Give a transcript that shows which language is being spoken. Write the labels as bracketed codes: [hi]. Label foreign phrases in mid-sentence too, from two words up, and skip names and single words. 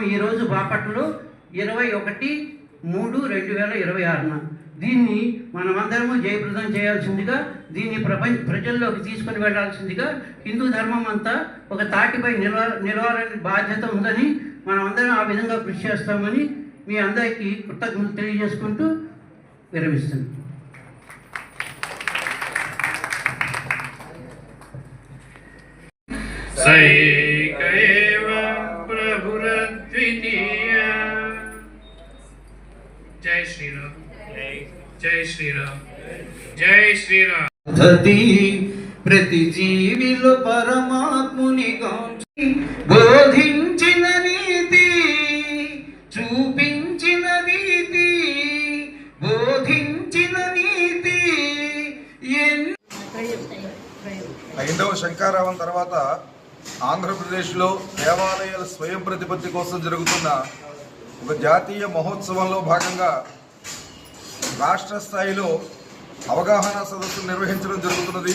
[te] ఈరోజు బాపట్లలో 21/3/2026 దీన్ని మనమందరము జయప్రదం చేయాల్సిందిగా, దీన్ని ప్రజల్లోకి తీసుకుని వెళ్ళాల్సిందిగా, హిందూ ధర్మం అంతా ఒక తాటిపై నిలవాలని బాధ్యత ఉందని మనమందరం ఆ విధంగా కృషి చేస్తామని మీ అందరికీ కృతజ్ఞతలు తెలియజేసుకుంటూ విరమిస్తున్నాను. [sa] सैक एव प्रभुरद्वितीय। [hi] जय श्री राम, जय श्री राम, जय श्री राम। [te] ప్రతి జీవిలో పరమాత్ముని గాంచి బోధించిన నీతి, చూపించిన నీతి, బోధించిన నీతి. హైందవ శంకారావం తర్వాత ఆంధ్రప్రదేశ్లో దేవాలయాల స్వయం ప్రతిపత్తి కోసం జరుగుతున్న ఒక జాతీయ మహోత్సవంలో భాగంగా రాష్ట్ర స్థాయిలో అవగాహన సదస్సులు నిర్వహించడం జరుగుతున్నది.